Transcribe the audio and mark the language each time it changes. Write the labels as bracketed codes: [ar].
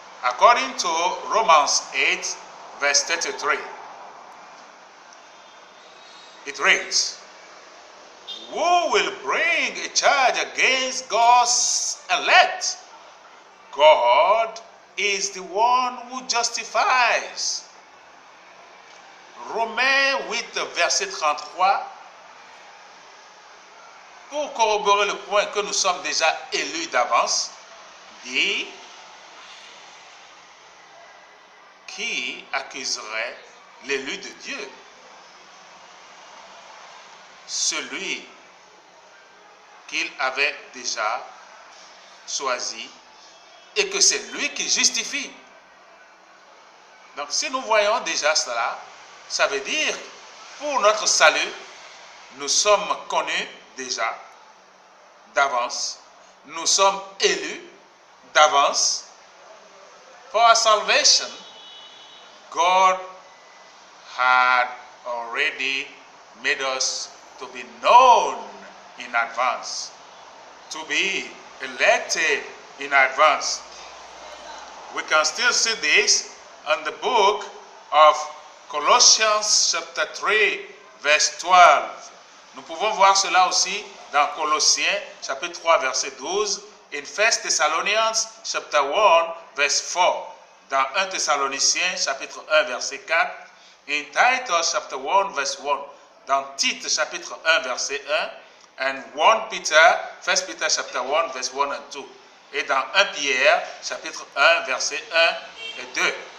[en] According to Romans 8, verse 33. It reads, who will bring a charge against God's elect? God is the one who justifies. [fr] Romains 8, verset 33, pour corroborer le point que nous sommes déjà élus d'avance, dit, qui accuserait l'élu de Dieu? Celui qu'il avait déjà choisi et que c'est lui qui justifie. Donc si nous voyons déjà cela, ça veut dire pour notre salut, nous sommes connus déjà d'avance, nous sommes élus d'avance. [en] For our salvation, God had already made us to be known in advance, to be elected in advance. We can still see this in the book of Colossians chapter 3, verse 12. [fr] Nous pouvons voir cela aussi dans Colossiens chapitre 3, verset 12, [en] in 1 Thessalonians chapter 1, verse 4, [fr] dans 1 Thessaloniciens chapitre 1, verset 4, [en] in Titus chapter 1, verse 1, [fr] dans Tite chapitre 1, verset 1, [en] and 1 Peter chapter 1, verse 1 and 2, [fr] et dans 1 Pierre chapitre 1, verset 1 et 2.